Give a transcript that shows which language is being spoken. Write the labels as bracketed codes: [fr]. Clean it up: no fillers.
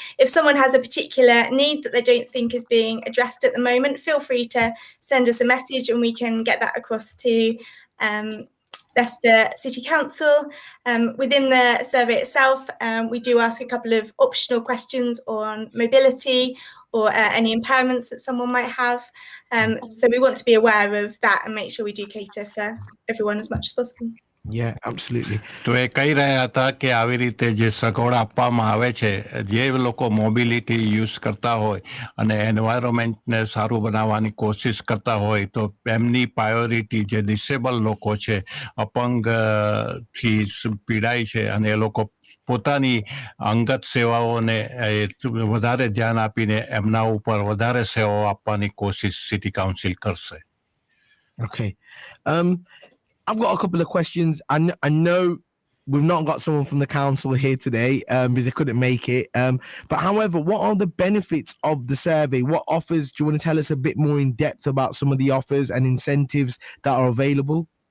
[en] If someone has a particular need that they don't think is being addressed at the moment, feel free to send us a message and we can get that across to Leicester City Council. Within the survey itself, we do ask a couple of optional questions on mobility, or any impairments that someone might have. So we want to be aware of that and make sure we do cater for everyone as much as possible. Yeah, absolutely. [gu] તો એ કહી રહ્યા હતા કે આવી રીતે જે સગવડ આપવામાં આવે છે, જે લોકો મોબિલિટી યુઝ કરતા હોય અને એન્વાયરમેન્ટને સારું બનાવવાની કોશિશ કરતા હોય, તો એમની પ્રાયોરિટી જે ડિસેબલ લોકો છે, અપંગથી પીડાય છે, અને એ લોકો પોતાની અંગત સેવાઓને વધારે ધ્યાન આપીને એમના ઉપર વધારે સેવાઓ આપવાની કોશિશ સિટી કાઉન્સિલ કરશે. [en] Okay. I've got a couple of questions. I know we've not got someone from the council here today because they couldn't make it. But however, what are the benefits of the survey? What offers? Do you want to tell us a bit more in depth about some of the offers and incentives that are available?